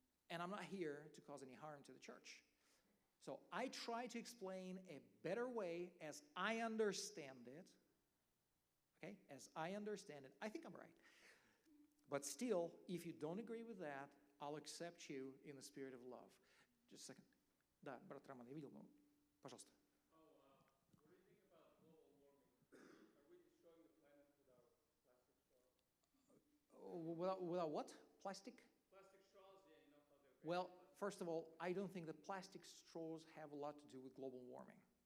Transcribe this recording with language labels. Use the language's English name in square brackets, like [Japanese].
[English] And I'm not here to cause any harm to the church. So I try to explain a better way as I understand it. Okay, as I understand it. I think I'm right. But still, if you don't agree with that, I'll accept you in the spirit of love. Just a second. [Russian] Да, брат Роман, я видел, но, пожалуйста. [English] What do you think about global warming? Are we destroying the planet with our plastic straws? Without what? Plastic? Plastic straws, yeah, you know how they're Well, first of all, I don't think that plastic straws have a lot to do with global warming.